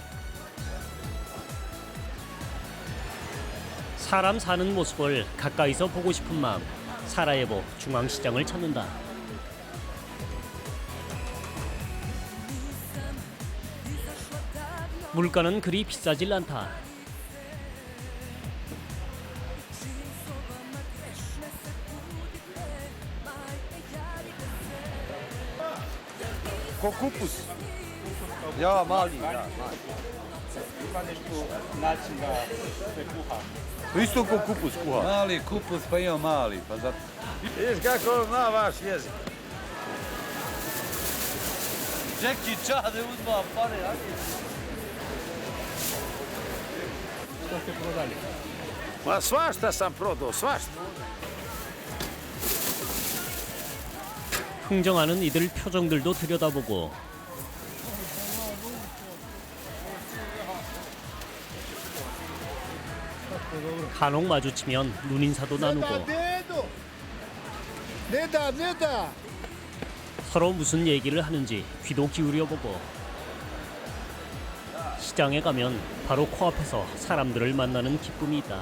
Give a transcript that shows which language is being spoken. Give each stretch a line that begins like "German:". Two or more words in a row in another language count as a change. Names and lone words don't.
Korean: 사람 사는 모습을 가까이서 보고 싶은 마음, 사라예보 중앙시장을 찾는다. 물가는 그리 비싸질 않다.
Bosnian: Ko kupus? Ja, mali. Ima nešto način da se kuha. Isto ko kupus kuha. Mali kupus, pa ima mali, pa zato. Vidiš kako zna vaš jezik. Čeki čade uzma pare, a? Što ste prodali? Ma svašta sam prodao, svašta.
Korean: 흥정하는 이들 표정들도 들여다보고 간혹 마주치면 눈인사도 나누고 서로 무슨 얘기를 하는지 귀도 기울여보고 시장에 가면 바로 코앞에서 사람들을 만나는 기쁨이 있다.